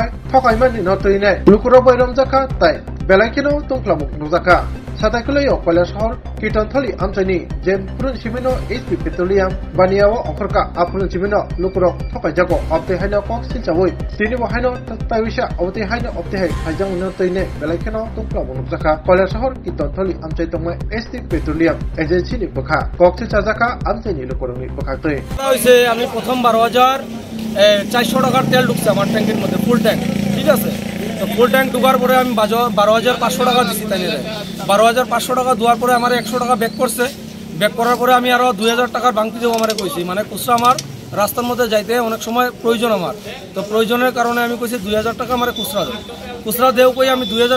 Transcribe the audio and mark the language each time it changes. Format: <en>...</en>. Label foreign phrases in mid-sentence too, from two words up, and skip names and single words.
<brx>थकयमानि नतैनाय लुकुरब बाय रमजाखा ताय बेलायखिनो तंख्लामुक नुजाखा साथायखुलायो कलार शहर कीर्तनथली आमचाइनि जेम पुरुन सिमिनो एसपी पेट्रोलियम बानियाव अखरका आपुरुन सिमिनो लुकुरब थकयजागो अपते हायनो कक्सिल जावै तिनि बहायनो तायविसा अवते हायनो अपते हाय हायजां नतैनाय बेलायखिनो तंख्लामुक नुजाखा कलार शहर कीर्तनथली आमचाइ तंगय एसपी पेट्रोलियम एजेंसी बखा कक्सिल चाजाखा आमचाइनि लुकुरंनि बखातै</brx> <bn>হইছে আমি প্রথম 12,400 টাকার তেল ঢুকছে আমার ট্যাঙ্কের মধ্যে</bn> <en>full tank</en> <bn>ঠিক আছে তো</bn> <en>full tank</en> <bn>ঢুকার পরে আমি 12,500 টাকা দিছি তাইলে 12,500 টাকা দেওয়ার পরে আমার 100 টাকা ব্যাক করছে ব্যাক করার পরে আমি আরো 2000 টাকার বাংতি দেব আমারে কইছি মানে খুচরা আমার রাস্তার মধ্যে যাইতে অনেক সময় প্রয়োজন আমার তো প্রয়োজনের কারণে আমি কইছি 2000 টাকা আমারে খুচরা দেও কই আমি 2000</bn>